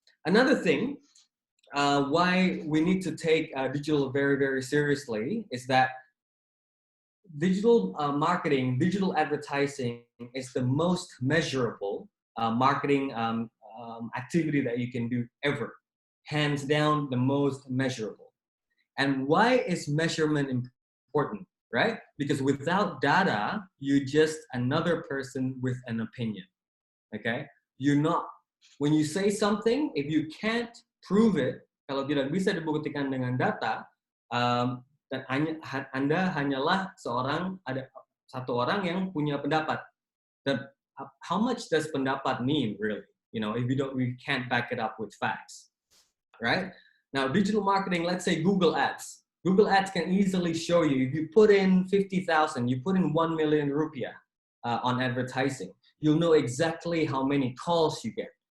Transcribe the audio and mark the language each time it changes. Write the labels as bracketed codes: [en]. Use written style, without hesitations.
[en] Another thing why we need to take digital very, very seriously is that digital marketing, digital advertising is the most measurable marketing activity that you can do ever. Hands down, the most measurable. And why is measurement important, right? Because without data, you're just another person with an opinion, okay? When you say something, if you can't prove it, [id] kalau tidak bisa dibuktikan dengan data, dan Anda hanyalah ada satu orang yang punya pendapat. [en] Dan how much does pendapat mean, really? If we can't back it up with facts, right? Now, digital marketing, let's say Google Ads. Google Ads can easily show you, if you put in 50,000, you put in 1 million rupiah on advertising, you'll know exactly how many calls you get.